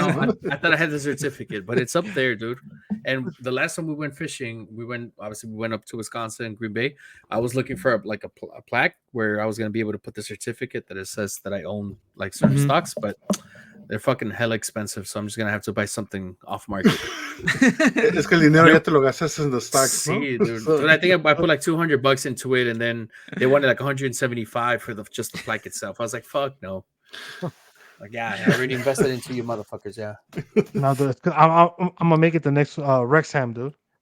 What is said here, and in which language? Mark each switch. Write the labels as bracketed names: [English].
[English] I thought I had the certificate, but it's up there, dude. And the last time we went fishing, we went up to Wisconsin, Green Bay. I was looking for a plaque where I was gonna be able to put the certificate that it says that I own like certain stocks, but they're fucking hella expensive, so I'm just gonna have to buy something off market. [Spanish] Es que el dinero ya te lo gastas [English] in the stocks, [Spanish] ¿no? Sí, dude. [English] So, I think I put like $200 into it, and then they wanted like 175 for just the plaque itself. I was like, fuck no. Like, yeah, I already invested into you motherfuckers, yeah. No, dude, I'm gonna make it the next Wrexham, dude.